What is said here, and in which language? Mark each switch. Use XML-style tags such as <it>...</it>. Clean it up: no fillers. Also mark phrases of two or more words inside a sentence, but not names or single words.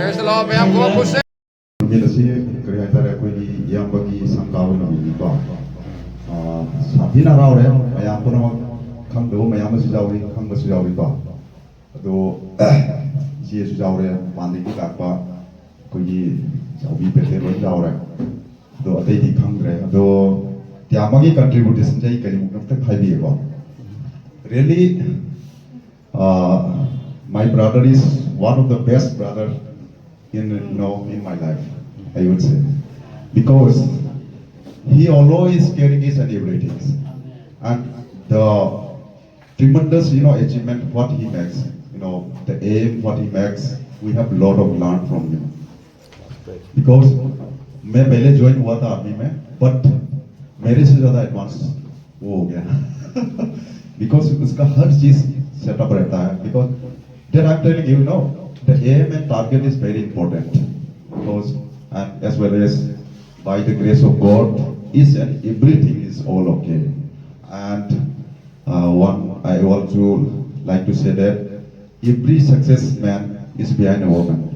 <en>Hello, ma'am. Go push it.</en> <mni>ꯅꯨꯃꯤꯠ ꯑꯁꯤ ꯀꯔꯤ ꯍꯥꯏꯇꯥꯔꯦ ꯑꯩꯈꯣꯏꯒꯤ ꯏꯌꯥꯝꯕꯒꯤ ꯁꯪꯒꯥꯕ ꯅꯨꯃꯤꯠꯅꯤꯀꯣ ꯁꯥꯊꯤꯅ ꯍꯔꯥꯎꯔꯦ ꯃꯌꯥꯝ ꯄꯨꯝꯅꯃꯛ ꯈꯪꯗꯕ ꯃꯌꯥꯝ ꯑꯃꯁꯨ ꯌꯥꯎꯔꯤ ꯈꯪꯕꯁꯨ ꯌꯥꯎꯔꯤꯀꯣ ꯑꯗꯣ ꯏꯆꯦꯁꯨ ꯌꯥꯎꯔꯦ ꯃꯄꯥꯟꯗꯒꯤ ꯂꯥꯛꯄ ꯑꯩꯈꯣꯏꯒꯤ ꯆꯥꯎꯕꯤ ꯄꯦꯇꯦ ꯂꯣꯏ ꯌꯥꯎꯔꯦ ꯑꯗꯣ ꯑꯇꯩꯗꯤ ꯈꯪꯗ꯭ꯔꯦ ꯑꯗꯣ ꯇꯤꯌꯥꯃꯒꯤ ꯀꯟꯇ꯭ꯔꯤꯕ꯭ꯌꯨꯇꯦꯁꯟꯁꯦ ꯑꯩ ꯀꯔꯤꯃꯨꯛ ꯑꯝꯇꯪ ꯍꯥꯏꯕꯤꯒꯦꯀꯣ really</mni> <en>my brother is one of the best brother in my life, I would say, because he always caring his and everything, and the tremendous achievement what he makes, the aim what he makes, we have a lot of learn from him. Because</en> <hi>मैं पहले ज्वाइन हुआ था आर्मी में,</hi> <en>but</en> <hi>मेरे से ज़्यादा एडवांस वो हो गया</hi> <en>because</en> <hi>उसका हर चीज सेटअप रहता है</hi> <en>because then I'm telling you, the aim and target is very important because and as well as by the grace of God is and everything is all okay. And one I also like to say that every success man is behind a woman.</en>